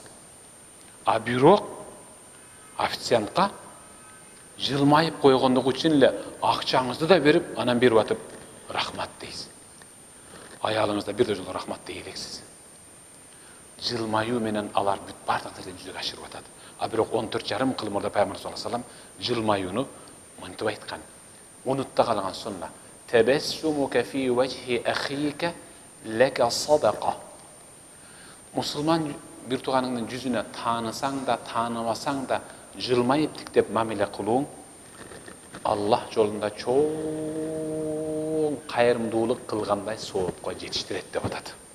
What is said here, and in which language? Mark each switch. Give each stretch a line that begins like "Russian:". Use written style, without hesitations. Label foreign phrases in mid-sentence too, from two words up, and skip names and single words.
Kyrgyz: А бирок официантка жылмайып койгондугу үчүн эле акчаңызды да берип, анан берип атып рахмат дейсиз. Аялыңызда бир жолу рахмат дей элексиз. Жылмаюу менен алар бүт бардык нерсени жүзөгө ашырып атат. А бирок 14,5 кыл мурда Пайгамбар
Arabic: صلى الله عليه وسلم
Kyrgyz: жылмаюуну мынтип айткан. Унутта калган сунна.
Arabic: تبسمك في وجه أخيك لك صدقة.
Kyrgyz: Мусулман бир тууганыңдын жүзүнө таанысаң да, тааныбасаң да жылмайып тиктеп мамиле кылууң Аллах жолунда чоң кайрымдуулук кылгандай соопко жетиштирет деп атат.